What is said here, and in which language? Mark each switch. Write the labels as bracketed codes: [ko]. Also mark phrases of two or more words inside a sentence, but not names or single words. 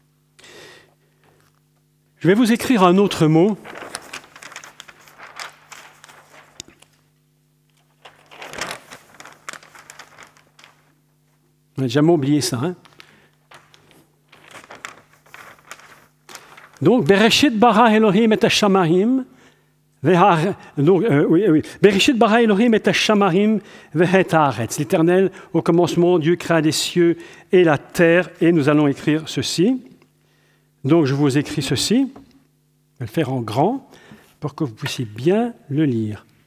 [fr] Je vais vous écrire un autre mot. On n'a jamais oublié ça, hein? Donc, [he] בראשית ברא אלוהים את השמים. בראשית ברא אלוהים את השמים ואת הארץ. [fr] L'Éternel, au commencement, Dieu créa les cieux et la terre. Et nous allons écrire ceci. Donc, je vous écris ceci. Je vais le faire en grand pour que vous puissiez bien le lire.